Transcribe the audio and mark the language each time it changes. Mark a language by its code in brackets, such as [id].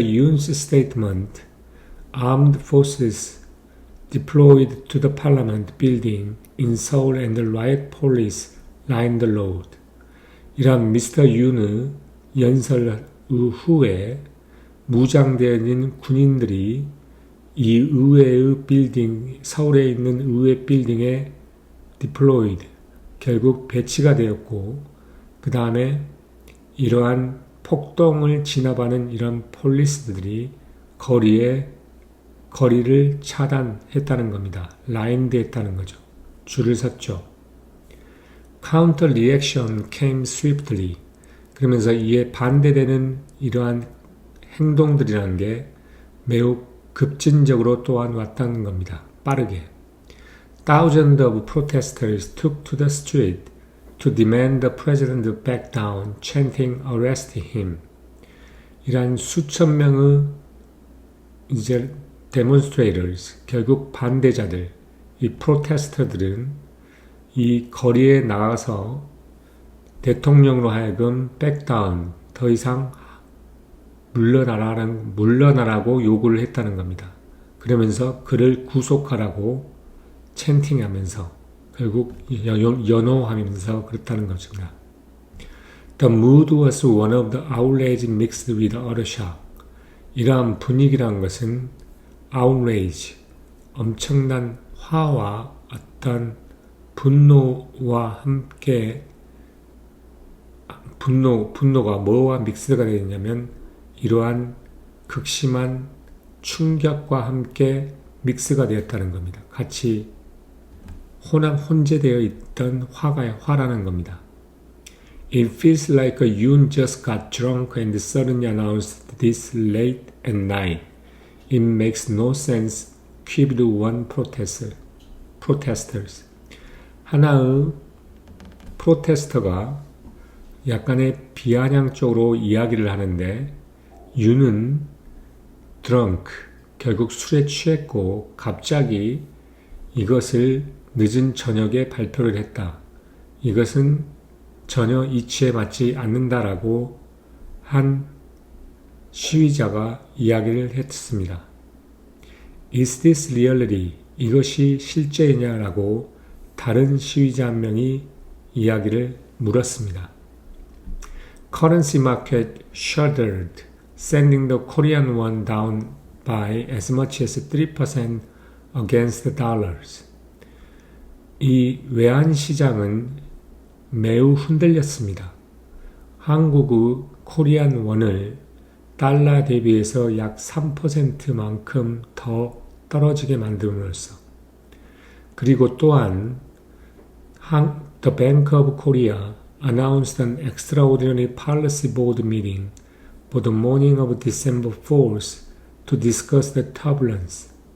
[en] Yoon's statement, armed forces deployed to the Parliament building in Seoul and the riot police lined the road. [ko] 이런 미스터 윤의 연설 후에 무장되어 있는 군인들이 이 의회의 빌딩, 서울에 있는 의회 빌딩에 deployed, 결국 배치가 되었고, 그 다음에 이러한 폭동을 진압하는 이런 폴리스들이 거리를 차단했다는 겁니다. 라인드 했다는 거죠. 줄을 섰죠. [en] Counter reaction came swiftly. [ko] 그러면서 이에 반대되는 이러한 행동들이라는 게 매우 급진적으로 또한 왔다는 겁니다. 빠르게. [en] Thousands of protesters took to the street to demand the president back down, chanting arrest him. [ko] 이러한 수천 명의 이제 demonstrators, 결국 반대자들, 이 프로테스터들은 이 거리에 나가서 대통령으로 하여금 백다운, 더 이상 물러나라고 요구를 했다는 겁니다. 그러면서 그를 구속하라고 챈팅하면서 결국 연호하면서 그렇다는 것입니다. [en] The mood was one of the outrage mixed with utter shock. [ko] 이러한 분위기라는 것은 outrage, 엄청난 화와 어떤 분노와 함께 분노가 뭐와 믹스가 되어 있냐면 이러한 극심한 충격과 함께 믹스가 되었다는 겁니다. 같이 혼재되어 있던 화라는 겁니다. [en] It feels like you just got drunk and suddenly announced this late at night. It makes no sense, quipped one protesters. [ko] 하나의 프로테스터가 약간의 비아냥적으로 이야기를 하는데 유는 drunk, 결국 술에 취했고 갑자기 이것을 늦은 저녁에 발표를 했다. 이것은 전혀 이치에 맞지 않는다라고 한 시위자가 이야기를 했습니다. [en] Is this reality? [ko] 이것이 실제이냐라고 다른 시위자 한 명이 이야기를 물었습니다. [en] Currency market shuddered, sending the Korean won down by as much as 3% against the dollars. [ko] 이 외환 시장은 매우 흔들렸습니다. 한국의 코리안 원을 달러 대비해서 약 3%만큼 더 떨어지게 만듦으로써 그리고 또한 [en] The Bank of Korea announced an extraordinary policy board meeting for the morning of December 4th to discuss the turbulence.